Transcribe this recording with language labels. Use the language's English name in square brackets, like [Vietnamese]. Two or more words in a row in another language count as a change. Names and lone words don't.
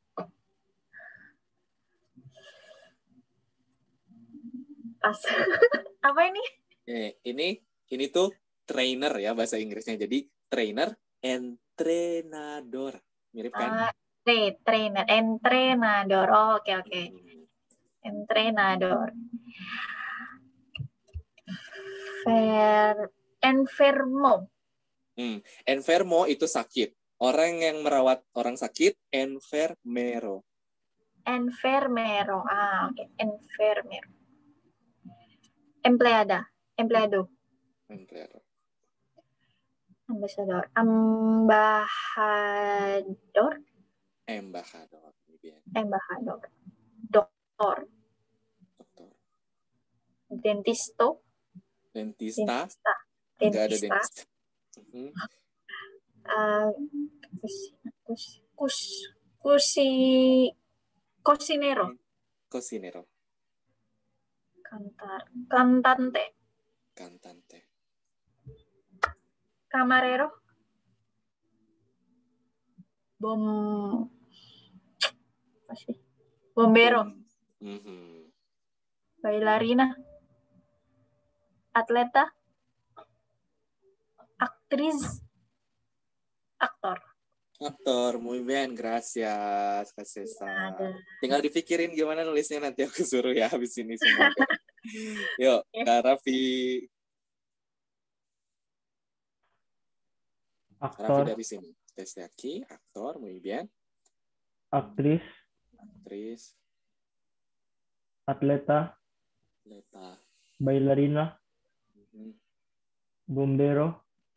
[Indonesian] Pas. Apa ini? Ini tuh trainer ya bahasa Inggrisnya. Jadi trainer, entrenador. Mirip kan? [Spanish] Entrenador. Oke. Entrenador. Enfermo. [Indonesian] Enfermo itu sakit. Orang yang merawat orang sakit, enfermero. Oke. [Spanish] Enfermero. Empleado. Ambasador. [Indonesian] Doktor. [Spanish] Dentista. [Indonesian] Enggak ada dentista. [Spanish] Cocinero. Cantante. Camarero. Bombero. Bailarina. Atleta. Actriz. Aktor, muy bien, gracias, [Indonesian] Kak Sesa. Tinggal dipikirin gimana nulisnya, nanti aku suruh ya habis ini semua. Yuk, Kak Raffi. Aktor. Raffi dari sini. [Spanish] Desde aquí, aktor, muy bien. [Indonesian] Aktris. Atleta. [Spanish] Bailarina. Bombero.